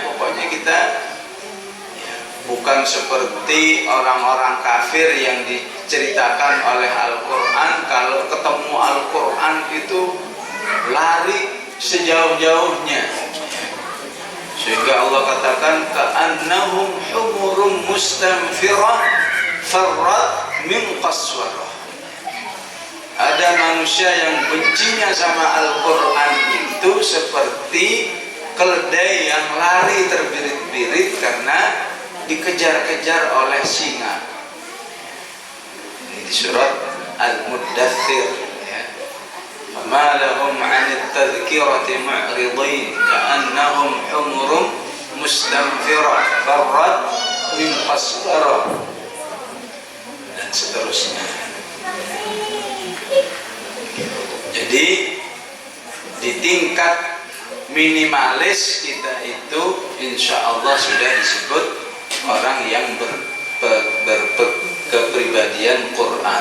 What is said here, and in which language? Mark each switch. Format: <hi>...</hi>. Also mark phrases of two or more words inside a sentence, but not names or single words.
<id>Pokoknya kita ya, bukan seperti orang-orang kafir yang diceritakan oleh Al-Quran. Kalau ketemu Al-Quran itu lari sejauh-jauhnya, sehingga Allah katakan</id> <ar>كأنهم حمر مستنفرة فرت من قسورة.</ar> <id>Ada manusia yang bencinya sama Al-Quran itu seperti keledai yang lari terbirit-birit karena dikejar-kejar oleh singa. Ini di surat Al-Muddathir, ya.</id> <ar>فما لهم عن التذكرة معرضين كأنهم حمر مستنفرة فرت من قسورة,</ar> <id>dan seterusnya. Jadi di tingkat minimalis kita itu</id> <ar>إن شاء الله</ar> <id>sudah disebut orang yang berkepribadian Quran.</id>